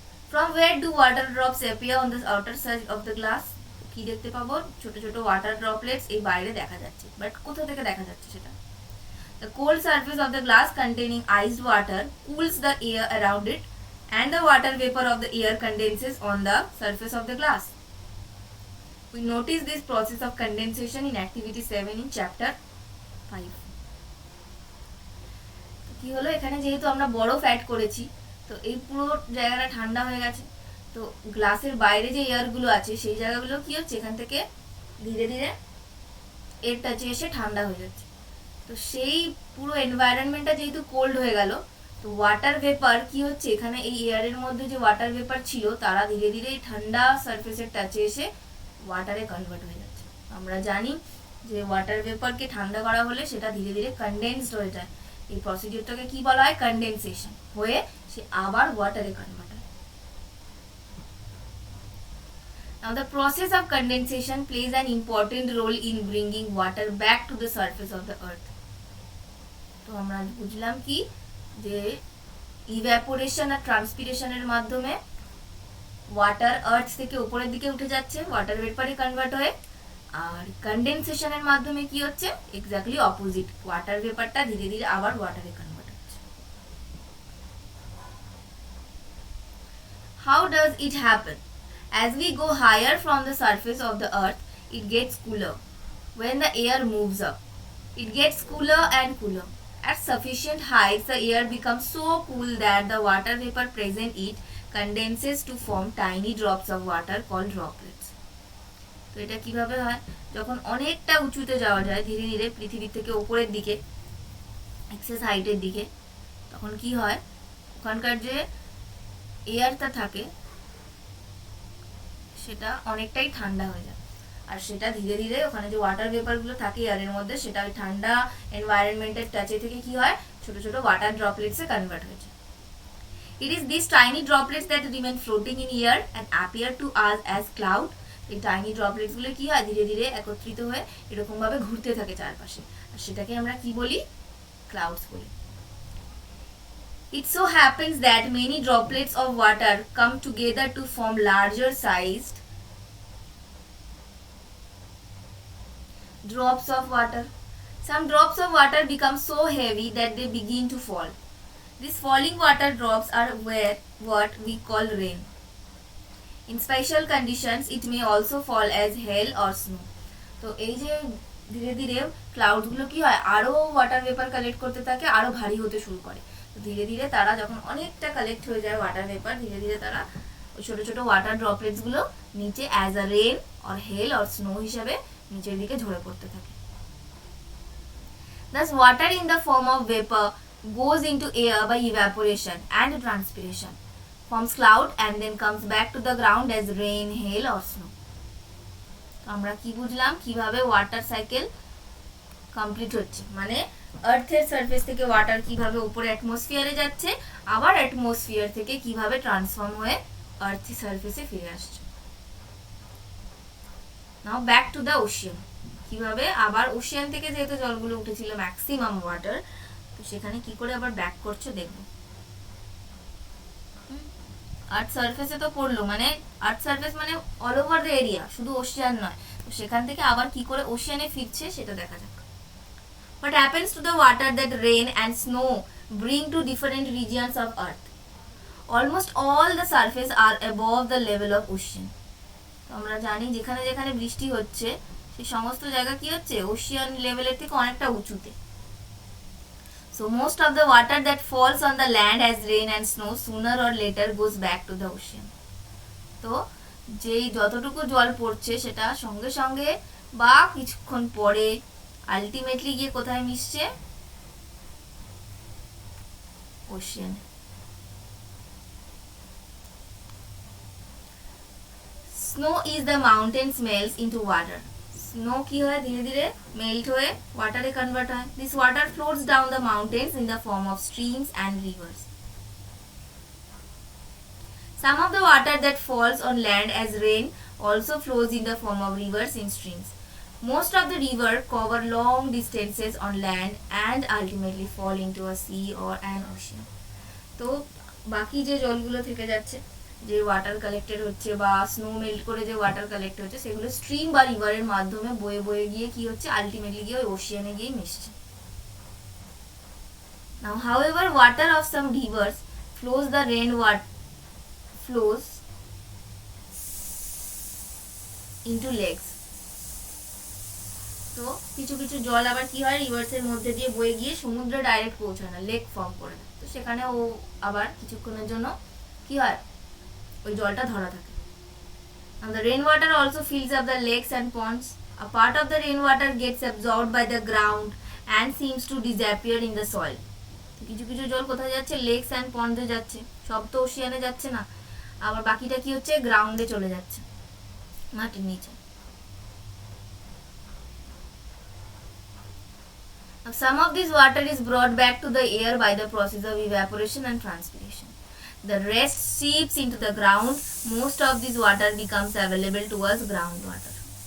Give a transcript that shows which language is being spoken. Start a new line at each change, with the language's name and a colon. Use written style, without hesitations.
English: From where do water drops appear on the outer side of the glass?
Bangla: কি দেখতে পাবো, ছোট ছোট ওয়াটার ড্রপলেটস এই বাইরে দেখা যাচ্ছে, বাট কোথা থেকে দেখা যাচ্ছে সেটা?
English: The cold surface of the glass containing iced water cools the air around it and the water vapor of the air condenses on the surface of the glass. We notice this process of condensation in activity 7 in chapter 5.
Bangla: কি হলো, এখানে যেহেতু আমরা বরফ add করেছি, তো এই পুরো জায়গাটা ঠান্ডা হয়ে গেছে। তো গ্লাসের বাইরে যে এয়ারগুলো আছে সেই জায়গাগুলো কি হচ্ছে, এখান থেকে ধীরে ধীরে এর টাচে এসে ঠান্ডা হয়ে যাচ্ছে। তো সেই পুরো এনভায়রনমেন্টটা যেহেতু কোল্ড হয়ে গেল, তো ওয়াটার ভেপার কি হচ্ছে, এখানে এই এয়ারের মধ্যে যে ওয়াটার ভেপার ছিল তারা ধীরে ধীরে এই ঠান্ডা সারফেসের টাচে এসে ওয়াটারে কনভার্ট হয়ে যাচ্ছে। আমরা জানি যে ওয়াটার ভেপারকে ঠান্ডা করা হলে সেটা ধীরে ধীরে কনডেন্সড হয়ে যায়। এই প্রসিডিউরটাকে কি বলা হয়, কনডেনসেশন, হয়ে সে আবার ওয়াটারে কনভার্ট হয়।
English: Now the process of condensation plays an important role in bringing water back to the surface of the earth.
Bangla: তো আমরা বুঝলাম কি যে ইভ্যাপোরেশন আর ট্রান্সপিরেশনের মাধ্যমে ওয়াটার আর্থ থেকে উপরের দিকে উঠে যাচ্ছে ওয়াটার ভেপারে কনভার্ট হয়ে, আর কনডেনসেশনের মাধ্যমে কি হচ্ছে, এক্স্যাক্টলি অপোজিট, ওয়াটার ভেপারটা ধীরে ধীরে আবার ওয়াটারে কনভার্ট হচ্ছে।
English: How does it happen? As we go higher from the surface of the earth, it gets cooler. When the air moves up, it gets cooler and cooler. At sufficient heights, the air becomes so cool that the water vapor present in it condenses to form tiny drops of water called droplets.
Bangla: তো এটা কিভাবে হয়, যখন অনেকটা উঁচুতে যাওয়া যায় ধীরে ধীরে পৃথিবী থেকে উপরের দিকে, এক্সেস হাইটের দিকে, তখন কি হয়, ওখানকার যে এয়ারটা থাকে সেটা অনেকটাই ঠান্ডা হয়ে যায়, আর সেটা ধীরে ধীরে ওখানে যে ওয়াটার ভেপারগুলো থাকে এয়ারের মধ্যে সেটা ওই ঠান্ডা এনভায়রনমেন্টের টাচে থেকে কি হয়, ছোট ছোট ওয়াটার ড্রপলেটসে কনভার্ট হয়ে যায়।
English: It is these tiny droplets that remain floating in air and appear to us as cloud.
Bangla: এই টাইনি ড্রপলেটস গুলো কি হয়, ধীরে ধীরে একত্রিত হয়ে এরকম ভাবে ঘুরতে থাকে চারপাশে, আর সেটাকে আমরা কি বলি, ক্লাউডস বলি।
English: It so happens that many droplets of water come together to form larger sized drops of water. Some drops of water become so heavy that they begin to fall. These falling water drops are what we call rain. In special conditions, it may also fall as hail or snow.
Bangla: তো এই যে ধীরে ধীরে ক্লাউডগুলো কি হয়, আরো water vapour collect করতে থাকে, আরো ভারী হতে শুরু করে। তো ধীরে ধীরে তারা যখন অনেকটা কালেক্ট হয়ে যায় ওয়াটার ভেপার, ধীরে ধীরে তারা ওই ছোট ছোট ওয়াটার ড্রপলেটস গুলো নিচে as a rain or hell or snow হিসাবে নিচের দিকে ঝরে পড়তে থাকে।
English: Thus, water in the form of vapor goes into air by evaporation and transpiration, forms cloud and then comes back to the ground as rain, hail or snow.
Bangla: আমরা কি বুঝলাম, কিভাবে ওয়াটার সাইকেল কমপ্লিট হচ্ছে, মানে আর্থের surface থেকে water কিভাবে উপরে অ্যাটমসফিয়ারে যাচ্ছে, আবার অ্যাটমসফিয়ার থেকে কিভাবে ট্রান্সফর্ম হয়ে আর্থের সারফেসে ফিরে আসছে। নাও ব্যাক টু দ্য ওশিয়ান, কিভাবে আবার ওশিয়ান থেকে যেহেতু জলগুলো উঠেছিল ম্যাক্সিমাম ওয়াটার, তো সেখানে কি করে আবার ব্যাক করছে দেখবো। আর্থ সারফেসে তো পড়লো, মানে আর্থ সারফেস মানে অল ওভার দ্য এরিয়া, শুধু ওশিয়ান নয়, তো সেখান থেকে আবার কি করে ওশিয়ানে ফিরছে সেটা দেখা যাক।
English: What happens to the water that rain and snow bring to different regions of earth? Almost all the surface are above the level of ocean.
Bangla: তো আমরা জানি যেখানে যেখানে বৃষ্টি হচ্ছে সেই সমস্ত জায়গা কি হচ্ছে, ওশিয়ান লেভেলের থেকে অনেকটা উঁচুতে।
English: So most of the water that falls on the land as rain and snow sooner or later goes back to the ocean.
Bangla: তো যেই যতটুকু জল পড়ছে সেটা সঙ্গে সঙ্গে বা কিছুক্ষণ পরে আলটিমেটলি গিয়ে কোথায় মিশছে, Ocean.
English: Snow is the mountains melts into water.
Bangla: Snow কি হয়, ধীরে ধীরে মেল্ট হয়ে ওয়াটারে কনভার্ট হয়।
English: This water floats down the mountains in the form of streams and rivers. Some of the water that falls on land as rain also flows in the form of rivers in streams. Most of the river cover long distances on land and ultimately fall into a sea or an ocean.
Bangla: তো বাকি যে জলগুলো থেকে যাচ্ছে, যে water collected হচ্ছে বা snow melt করে যে ওয়াটার কালেক্ট হচ্ছে, সেগুলো স্ট্রিম বা রিভারের মাধ্যমে বয়ে বয়ে গিয়ে কি হচ্ছে, আলটিমেটলি গিয়ে ওই ওশিয়ানে গিয়ে মিশছে।
English: Now, however, water of some rivers flows the rainwater flows into lakes.
Bangla: তো কিছু কিছু জল আবার কি হয়, রিভার্সের মধ্যে দিয়ে বয়ে গিয়ে সমুদ্রে ডাইরেক্ট পৌঁছায় না, লেক ফর্ম করে না। তো সেখানে ও আবার কিছুক্ষণের জন্য কি হয়, ওই জলটা ধরা থাকে।
English: And the rainwater also fills up the lakes and ponds. A part of the rainwater gets absorbed by the ground and seems to disappear in the soil.
Bangla: কিছু কিছু জল কোথায় যাচ্ছে, লেকস অ্যান্ড পন্ডে যাচ্ছে, সব তো ওশিয়ানে যাচ্ছে না, আবার বাকিটা কি হচ্ছে, গ্রাউন্ডে চলে যাচ্ছে, মাটির নিচে।
English: Some of this water is brought back to the air by the process of evaporation and transpiration. The rest seeps into the ground. Most of this water becomes available to us groundwater.